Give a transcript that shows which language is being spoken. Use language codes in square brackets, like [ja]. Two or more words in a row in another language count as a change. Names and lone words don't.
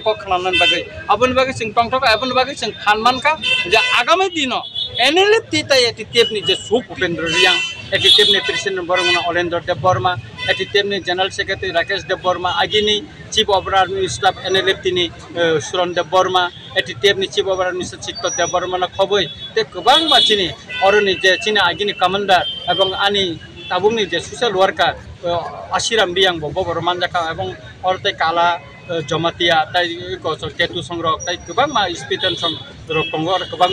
[trp] क खालामनान बागै अबन बागै जों टंटक अबन बागै जों फानमानका जे आगामी दिनो एनएलएफटी ताय एटिटेपनि जे सुख उपेन्द्र रियां एटिटेपनि प्रेसिडेन्ट बरगुना अलेन्द्र देव बर्मा एटिटेपनि जनरल सेक्रेटारि राकेश देव बर्मा आगिनि चीफ [en] of Army Staff [trp] एनएलएफटीनि सुरनदेव बर्मा एटिटेपनि [en] Chief of Army [trp] चित्त देव बर्मा खबै ते गोबां मानसिनि अरनि जे चिना आगिनि कमान्डार एवं आनि ताबुंनि जे सोशल वर्कार आशिराम रियां बबो बरमानजाका एवं अरते काला जमातिया ताई टेटु संग्रह ताई गोबां मा स्पिटेन संग्रह दङ आरो गोबां